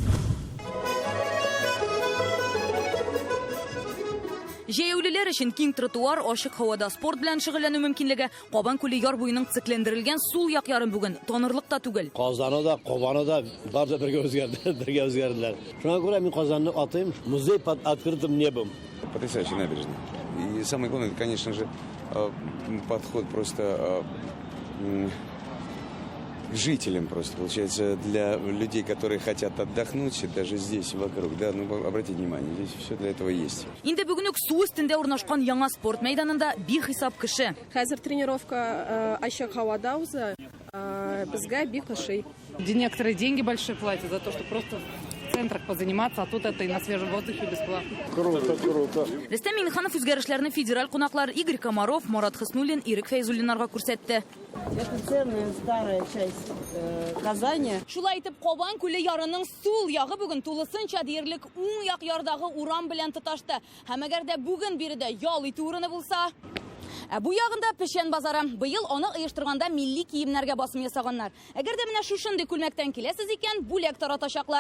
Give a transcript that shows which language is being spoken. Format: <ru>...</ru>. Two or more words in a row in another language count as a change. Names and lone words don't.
<tt>Җәяүлеләр өчен киң тротуар, ачык һавада спорт белән шөгыльләнү мөмкинлеге, Кабан күле яр буеның циклендерелгән сул як ярын бүген танырлык та түгел. Казаны да, Кабаны да барды бергә үзгәрделәр. Шуңа күрә мин Казанны атыйм,</tt> <ru>музей под открытым небом. Потрясающая набережная. И самое главное, конечно же, подход просто к жителям просто, получается, для людей, которые хотят отдохнуть, даже здесь вокруг, да, ну обратите внимание, здесь все для этого есть.</ru> <tt>Инде бүген үк су өстендә урнашкан яңа спорт мәйданында бихисап кеше. Хәзер тренировка ачык һавада уза, безгә бик ошый.</tt> <ru>Некоторые деньги большие платят за то, что просто центрах позаниматься, а тут это и на свежем воздухе бесплатно. Круто, круто.</ru> <tt>Рөстәм Миңнеханов үзгәрешләрне федераль кунаклар Игорь Комаров, Марат Хыснуллин, Ирек Фәйзуллиннарга күрсәтте.</tt> <ru>Это ценная старая часть Казани.</ru> <tt>Шулай итеп, Кабан күле ярының сул ягы бүген тулысынча диярлек уң як ярдагы урам белән тоташты. Һәм әгәр дә бүген биредә ял итү урыны булса, бу ягында Пешән базары. Быел аны оештырганда милли киемнәргә басым ясаганнар. Әгәр дә менә шушындый күлмәктән киләсез икән, бүләк таратачаклар.</tt>